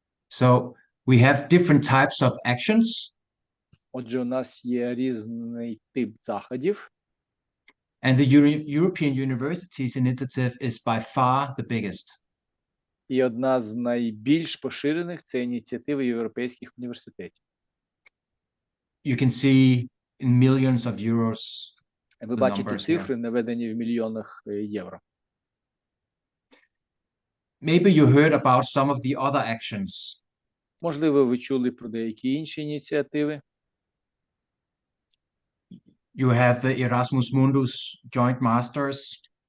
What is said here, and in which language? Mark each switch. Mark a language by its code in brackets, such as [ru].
[en] So we have different types of actions. [uk] Отже, у нас є різний тип заходів. [en] And the European Universities Initiative is by far the biggest. [uk] І одна з найбільш поширених – це ініціативи європейських університетів. [en] You can see in millions of euros. [uk] Ви бачите цифри, наведені в мільйонах євро. [en] Maybe you heard about some of the other actions. [uk] Можливо, ви чули про деякі інші ініціативи. [en] You have the Erasmus Mundus Joint Masters.